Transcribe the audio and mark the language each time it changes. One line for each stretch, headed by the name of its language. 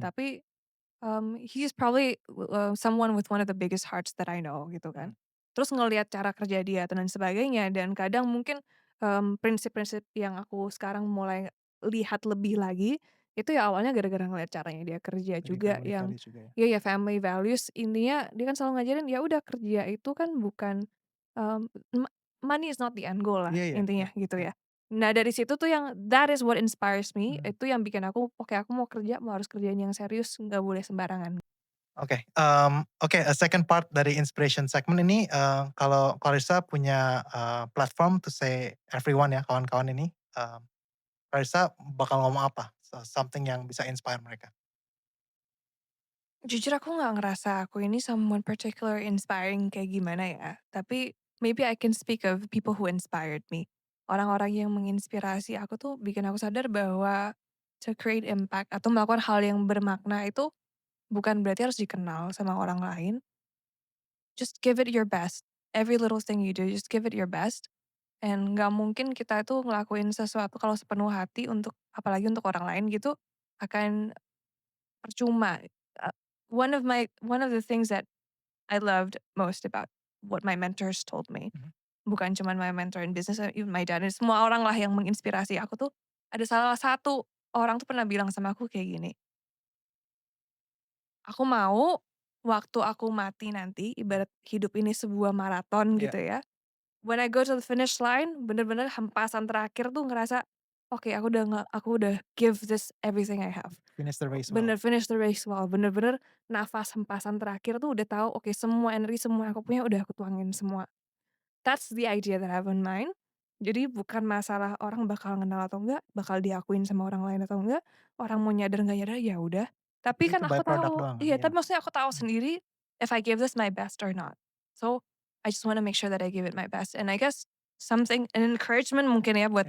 English: tapi he's probably, someone with one of the biggest hearts that I know gitu Mhm.
Indonesian: kan. Terus ngelihat cara kerja dia dan sebagainya dan kadang mungkin, prinsip-prinsip yang aku sekarang mulai lihat lebih lagi, itu ya awalnya gara-gara ngelihat caranya dia kerja Dari juga
English: family
Indonesian: yang values juga ya? iya ya family values intinya dia kan selalu ngajarin ya udah kerja itu kan bukan, mmm,
English: money is not the end goal
Indonesian: lah Iya iya iya intinya gitu iya. ya. Nah dari situ tuh yang
English: that is what inspires me, Mhm.
Indonesian: itu yang bikin aku, "Oke aku mau kerja, mau harus kerjain yang serius, nggak boleh sembarangan." Oke, oke,
English: second part
Indonesian: dari inspiration segment ini, kalau Clarissa punya,
English: platform to say everyone
Indonesian: ya, kawan-kawan ini, Clarissa bakal ngomong apa? Something yang bisa inspire mereka? Jujur aku nggak ngerasa aku ini
English: someone particular inspiring
Indonesian: kayak gimana ya, tapi
English: maybe I can speak of people who inspired me.
Indonesian: Orang-orang yang menginspirasi aku tuh bikin aku sadar bahwa
English: to create impact
Indonesian: atau melakukan hal yang bermakna itu bukan berarti harus dikenal sama orang lain.
English: Just give it your best. Every little thing you do, just give it your best. And
Indonesian: nggak mungkin kita itu ngelakuin sesuatu kalau sepenuh hati untuk apalagi untuk orang lain gitu, akan percuma.
English: Uh, one of the things that I loved most about what my mentors told me, Mhm.
Indonesian: bukan cuman
English: my mentor in business, even my dad,
Indonesian: dan semua orang lah yang menginspirasi aku tuh, ada salah satu orang tuh pernah bilang sama aku kayak gini, "Aku mau waktu aku mati nanti, Mhm. ibarat hidup ini sebuah maraton Iya, gitu ya,
English: when I go to the finish line,
Indonesian: bener-bener hempasan terakhir tuh ngerasa, oke aku udah
English: give this everything I have." finish the race well.
Indonesian: Bener
English: finish the race well,
Indonesian: bener-bener nafas hempasan terakhir tuh udah tahu, oke semua energi, semua yang aku punya udah aku tuangin semua.
English: That's the idea that I have in mind.
Indonesian: Jadi bukan masalah orang bakal kenal atau enggak, bakal diakuin sama orang lain atau enggak, orang mau nyadar nggak nyadar ya udah. Tapi kan Itu aku tahu doang kan? iya, Iya. tapi maksudnya aku tahu Mhm. sendiri
English: if I give this my best or not. So, I just wanna make sure that I give it my best and I guess something an encouragement
Indonesian: mungkin ya buat